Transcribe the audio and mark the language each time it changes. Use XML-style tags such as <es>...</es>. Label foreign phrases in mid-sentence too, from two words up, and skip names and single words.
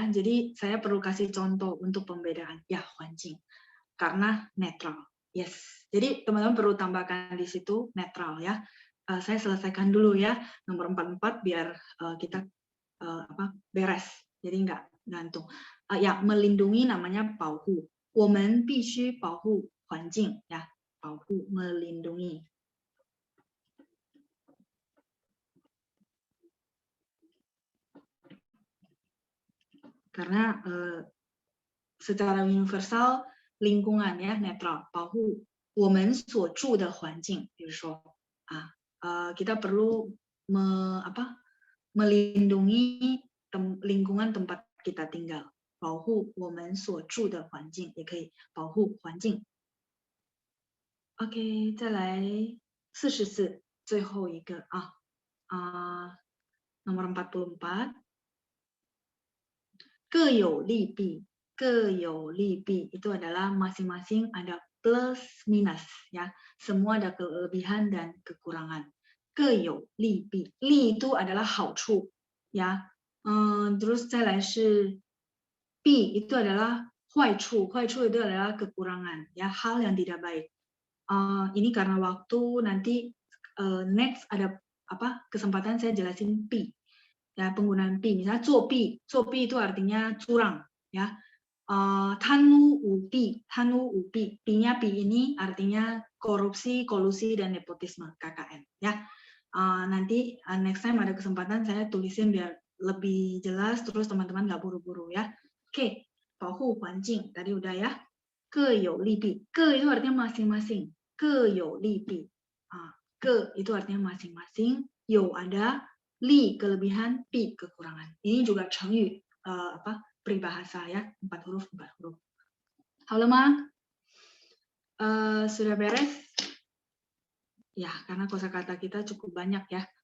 <id>Jadi saya perlu kasih contoh untuk pembedaan. Ya,</id> <zh>环境.</zh> <id>Karena netral. Yes. Jadi teman-teman perlu tambahkan di situ netral ya. Saya selesaikan dulu ya nomor 44 biar kita beres. Jadi nggak gantung. Ya, melindungi namanya 保护.</id> <zh>我们必须保护环境 ya. 保护 melindungi.</zh> <id>Karena secara universal lingkungan ya netral,</id> <zh>保护我们所住的环境，比如说</zh> <id>kita perlu melindungi lingkungan tempat kita tinggal,</id> <zh>保护我们所住的环境也可以保护环境。OK， 再来44，最后一个 nomor 44. 各有利弊，各有利弊</zh> <id>itu adalah masing-masing ada plus minus ya, semua ada kelebihan dan kekurangan.</id> <zh>各有利弊，利</zh> <id>itu adalah</id> <zh>好处</zh> <id>ya, terus</id> <zh>再来是弊</zh> <id>itu adalah</id> <zh>坏处，坏处</zh> <id>itu adalah kekurangan ya, hal yang tidak baik. Ini karena waktu, nanti next ada kesempatan saya jelasin pi ya, penggunaan pi, misalnya 作弊 itu artinya curang ya,</id> <zh>贪污舞弊</zh> <id>pi-nya pi ini artinya korupsi, kolusi dan nepotisme KKN ya. Nanti next time ada kesempatan saya tulisin biar lebih jelas, terus teman-teman nggak buru-buru ya. Oke,</id> <zh>保护环境</zh> <id>tadi udah ya.</id> <zh>各有利弊，各</zh> <id>itu artinya masing-masing,</id> <zh>各有利弊，各</zh> <id>itu artinya masing-masing, 有 ada, 利 kelebihan, 弊 kekurangan. Ini juga 成语 peribahasa ya, 4 huruf.</id> <zh>好了吗？</zh> <id>sudah beres? Ya, karena kosakata kita cukup banyak ya.</id>